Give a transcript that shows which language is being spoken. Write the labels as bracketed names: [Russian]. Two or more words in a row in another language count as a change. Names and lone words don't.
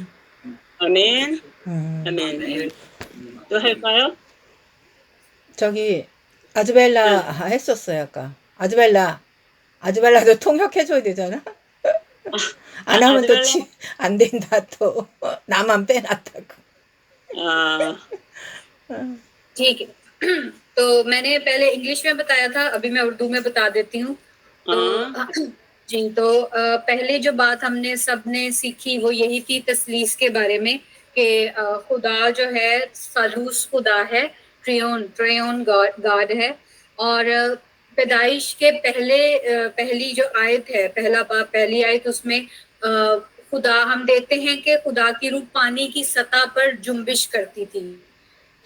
[Korean] 아멘. 아멘. 또 할까요? 저기 아즈벨라 했었어요 아까. 아즈벨라도 통역해줘야 되잖아. 안 하면 또 안 된다 또. 나만 빼놨다고. [Urdu] ٹھیک ہے تو میں نے پہلے انگلش میں بتایا تھا ابھی میں اردو میں بتا دیتی ہوں جی تو پہلے جو بات ہم نے سب نے سیکھی وہ یہی تھی تثلیث کے بارے میں کہ خدا جو ہے ثالوث خدا ہے [English] Triune God [Urdu] ہے اور پیدائش کے پہلی جو آیت ہے پہلا باب پہلی آیت اس میں خدا ہم دیکھتے ہیں کہ خدا کی روح پانی کی سطح پر جنبش کرتی تھی.